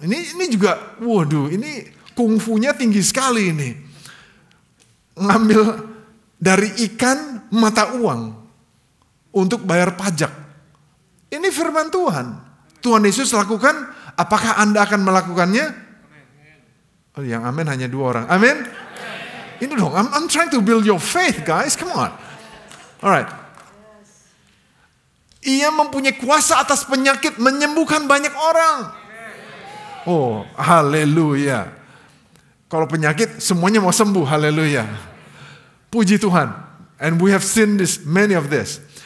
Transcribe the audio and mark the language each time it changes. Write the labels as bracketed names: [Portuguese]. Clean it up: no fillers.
[Indonesian] Ini juga, waduh, ini kungfunya tinggi sekali ini. Ngambil dari ikan mata uang untuk bayar pajak. Ini firman Tuhan. Tuhan Yesus lakukan, apakah Anda akan melakukannya? Oh, yang amin hanya 2 orang. Amin? Ini dong, [English] I'm trying to build your faith, guys. Come on. Alright. [Indonesian] Ia mempunyai kuasa atas penyakit, menyembuhkan banyak orang. Oh, haleluya. Kalau penyakit, semuanya mau sembuh. Haleluya. Puji Tuhan. [English] And we have seen this, many of this.